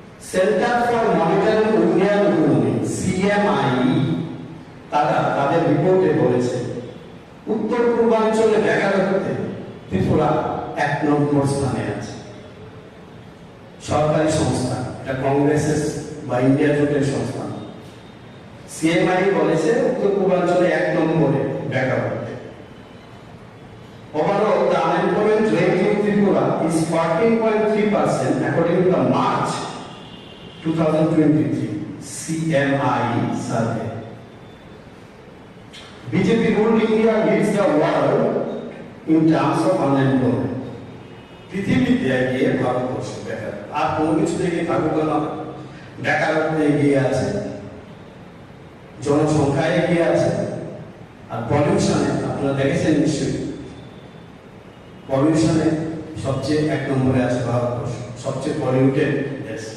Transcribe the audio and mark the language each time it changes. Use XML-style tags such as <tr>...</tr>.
<bn>Centre for monitoring Indian economy, CMI, তারা তাদের রিপোর্টে বলেছে উত্তর পূর্বাঞ্চলে বেকারত্বে ত্রিপুরা 1 নম্বর স্থানে আছে। সরকারি সংস্থা, এটা কংগ্রেসের বা ইন্ডিয়া জোটের সংস্থা। সিএমআই বলেছে উত্তর পূর্বাঞ্চলে 1 নম্বরে বেকারত্বে।</bn> <en>Overall, the unemployment rate in Tripura is 14.3% according to the March 2023 CMI survey. BJP ruled India leads the world in terms of unemployment.</en> <bn>পৃথিবীতে এগিয়ে ভারতবর্ষ বেকার, আর কোনো কিছু থেকে থাকুক না, বেকারত্বে এগিয়ে আছে, জনসংখ্যায় এগিয়ে আছে। আর পলিউশনে আপনারা দেখেছেন নিশ্চয়ই, পলিউশনে সবচেয়ে 1 নম্বরে আছে ভারতবর্ষ, সবচেয়ে পলিউটেড দেশ।</bn>